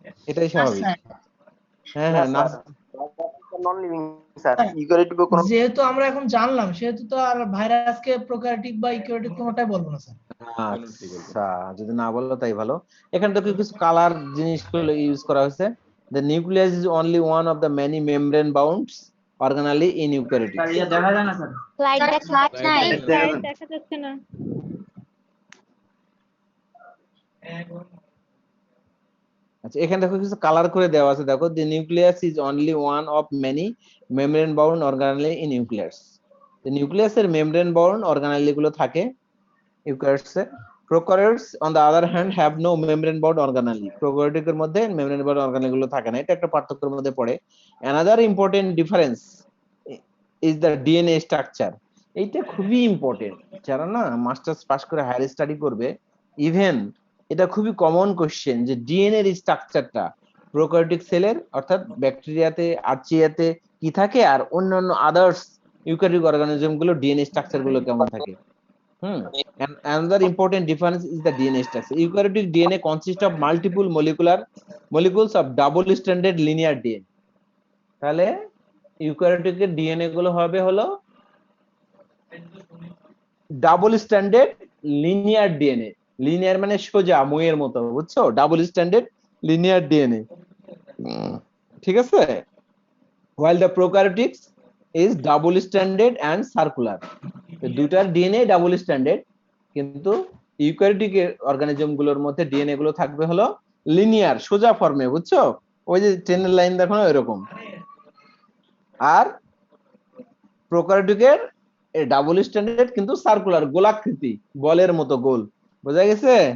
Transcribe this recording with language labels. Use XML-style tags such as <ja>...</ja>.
<bn>এটাই স্বাভাবিক। হ্যাঁ হ্যাঁ, না নন লিভিং স্যার, ইউক্যারিওটিক কোনো যেহেতু আমরা এখন জানলাম সেহেতু তো আর ভাইরাসকে প্রোক্যারিওটিক বা ইউক্যারিওটিক কোনোটাই বলবো না স্যার। আচ্ছা, যদি না বললো তাই ভালো। এখানে তো কিছু কালার জিনিসগুলো ইউজ করা হয়েছে।</bn> <en>The nucleus is only one of the many membrane bound organelle in eukaryotic.</en> <bn>দেখা যায় না স্যার। স্লাইড নাই, দেখা স্লাইড দেখা যাচ্ছে না। আচ্ছা, এখানে দেখো কিছু কালার করে দেওয়া আছে, দেখো</bn> <en>the nucleus is only one of many membrane bound organelle in nucleus. The nucleus</en> <bn>এর</bn> <en>membrane bound organelle</en> <bn>গুলো থাকে eukaryotes A. Prokaryotes</bn> <en>on the other hand have no membrane bound organelle.</en> <bn>Prokaryotic এর মধ্যে membrane bound organelle গুলো থাকে না, এটা একটা পার্থক্যের মধ্যে পড়ে।</bn> <en>Another important difference is the DNA structure.</en> <bn>এইটা খুবই ইম্পর্টেন্ট, যারা না মাস্টার্স পাস করে হায়ার স্টাডি করবে, ইভেন এটা খুবই কমন কোশ্চেন যে ডিএনএ এর স্ট্রাকচারটা প্রোক্যারিওটিক সেলের অর্থাৎ ব্যাকটেরিয়াতে, আর্চিয়াতে কি থাকে, আর অন্যান্য আদার্স ইউক্যারিওটিক অর্গানিজম গুলো ডিএনএ স্ট্রাকচার গুলো কেমন থাকে।</bn> <en>And another important difference is the DNA structure. Eukaryotic DNA consists of multiple molecules of double-stranded linear DNA.</en> <bn>তাহলে ইউক্যারিওটিক এর ডিএনএ গুলো হবে হলো double standard linear DNA. Linear মানে সোজা মইয়ের মতো, বুঝছো? ডাবল স্ট্যান্ডার্ড লিনিয়ার ডিএনএ, ঠিক আছে?</bn> <en>while the prokaryotics is double stranded and circular.</en> <bn>দুটার ডিএনএ ডাবল স্ট্যান্ডার্ড, কিন্তু ইউক্যারিওটিক অর্গানিজম গুলোর মধ্যে ডিএনএ গুলো থাকবে হলো লিনিয়ার, সোজা ফর্মে, বুঝছো? ওই যে ট্রেনের লাইন দেখো না, এরকম। আর প্রোক্যারিওটিকের ডাবল স্ট্যান্ডার্ড কিন্তু সার্কুলার, গোলাকৃতি, বলের মতো গোল। বোঝা গেছে?</bn>